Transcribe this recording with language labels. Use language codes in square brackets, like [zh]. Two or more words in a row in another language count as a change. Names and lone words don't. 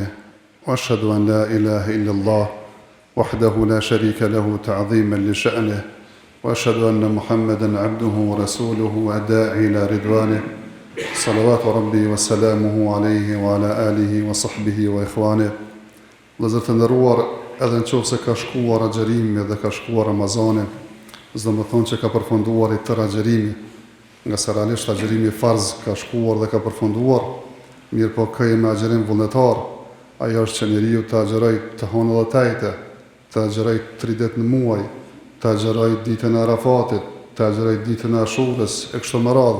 [ar] وأشهد أن لا إله إلا الله وحده لا شريك له تعظيما لشأنه وأشهد أن محمدا عبده ورسوله وداعي إلى رضوانه صلوات ربي وسلامه عليه وعلى آله وصحبه وإخوانه. [sq] Dhe të nderuar, edhe nëse ka shkuar agjerimi dhe ka shkuar Ramazani, s'do të thonë që ka përfunduar i tërë agjerimi, nga se realisht agjerimi farz ka shkuar dhe ka përfunduar, mirë po ka me agjerim vullnetar, ajo është që njeriu të agjeroj të honë dhe tajte, të agjeroj 30 në muaj, të agjeroj ditën e Arafatit, të agjeroj ditën e Ashurës, e kështu me radhë.